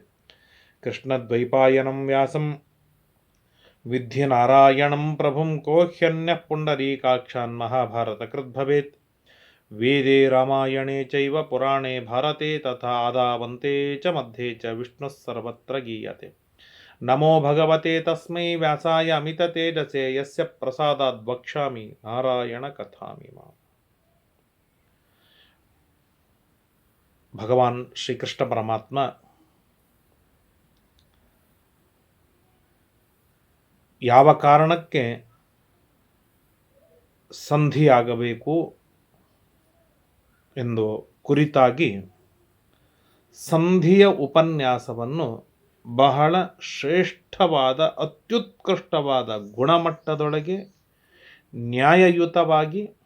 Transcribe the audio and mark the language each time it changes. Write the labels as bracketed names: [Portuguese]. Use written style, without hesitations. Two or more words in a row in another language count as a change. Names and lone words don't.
[Sanskrit] ಕೃಷ್ಣದ್ವೈಪಾಯನಂ ವ್ಯಾಸಂ ವಿದ್ಧಿ ನಾರಾಯಣಂ ಪ್ರಭುಂ ಕೋ ಹ್ಯನ್ಯಃ ಪುಂಡರೀಕಾಕ್ಷಾನ್ ಮಹಾಭಾರತಕೃತ್ ಭವೇತ್. ವೇದೇ ರಾಮಾಯಣೇ ಚೈವ ಪುರಾಣೇ ಭಾರತೆ ತಥಾ ಆದಾವಂತೆ ಚ ಮಧ್ಯೆ ಚ ವಿಷ್ಣುಃ ಸರ್ವತ್ರ ಗೀಯತೆ. ನಮೋ ಭಗವತೆ ತಸ್ಮೈ ವ್ಯಾಸಾಯ ಅಮಿತತೇಜಸೇ ಯಸ್ಯ ಪ್ರಸಾದಾದ್ ವಕ್ಷ್ಯಾಮಿ ನಾರಾಯಣ ಕಥಾಮಿಮಾಂ. [Kannada] ಭಗವಾನ್ ಶ್ರೀಕೃಷ್ಣ ಪರಮಾತ್ಮ ಯಾವ ಕಾರಣಕ್ಕೆ ಸಂಧಿಯಾಗಬೇಕು ಎಂದು ಕುರಿತಾಗಿ ಸಂಧಿಯ ಉಪನ್ಯಾಸವನ್ನು ಬಹಳ ಶ್ರೇಷ್ಠವಾದ ಅತ್ಯುತ್ಕೃಷ್ಟವಾದ ಗುಣಮಟ್ಟದೊಳಗೆ ನ್ಯಾಯಯುತವಾಗಿ